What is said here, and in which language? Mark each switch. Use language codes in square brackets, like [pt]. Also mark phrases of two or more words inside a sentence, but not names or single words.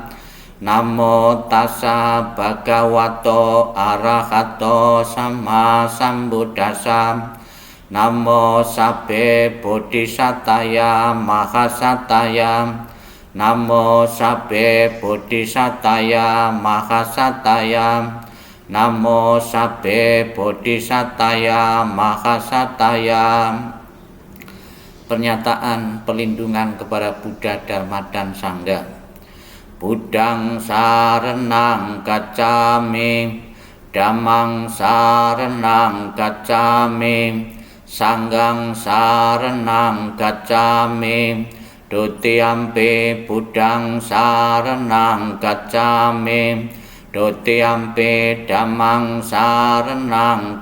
[pi] Namo Tassa Bhagavato Arahato Sama Sambuddhassa, Namo Sabbe Bodhisattaya Mahasattaya, Namo Sabbe Bodhisattaya Mahasattaya, Namo Sabbe Bodhisattaya Mahasattaya. [id] Pernyataan perlindungan kepada Buddha, Dharma, dan Sangha. [pi] Buddhang saranang gacchami, Dhammang saranang gacchami, Sanghang saranang gacchami, Dutiyampi Buddhang saranang gacchami, Dutiyampi Dhammang saranang